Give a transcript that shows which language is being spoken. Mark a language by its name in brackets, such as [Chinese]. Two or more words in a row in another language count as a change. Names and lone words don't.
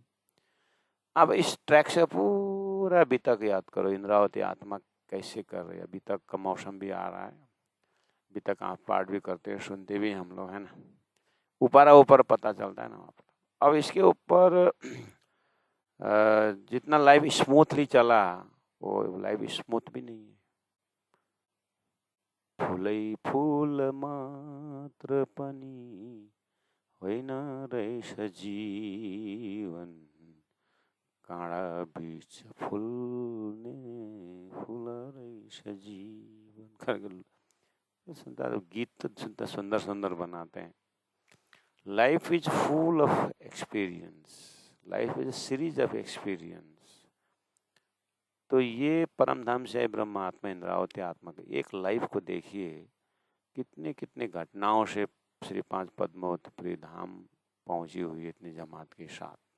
[Hindi] अब इस ट्रैक से पूरा अभी तक याद करो, इंद्रावती आत्मा कैसे कर रही है। अभी तक का मौसम भी आ रहा है, अभी तक आप पाठ भी करते हैं, सुनते भी हम लोग, है ना। ऊपरा ऊपर पता चलता है ना। अब इसके ऊपर जितना [English] life smoothly [Hindi] चला, वो [English] life smooth [Hindi] भी नहीं है। [Nepali] फूलै फूल मात्र पनि होइन रहेछ जीवन, काँडा बीच फुल्ने फूल रहेछ जीवन [Hindi] करके सुनता गीत तो सुनता सुंदर सुंदर बनाते हैं। [English] Life is full of experience, life is a series of experience. [Hindi] तो ये परम धाम से ब्रह्म आत्मा इंद्रावती आत्मा की एक लाइफ को देखिए, कितने कितने घटनाओं से श्री पांच पद्मावती धाम पहुंची हुई है इतनी जमात के साथ।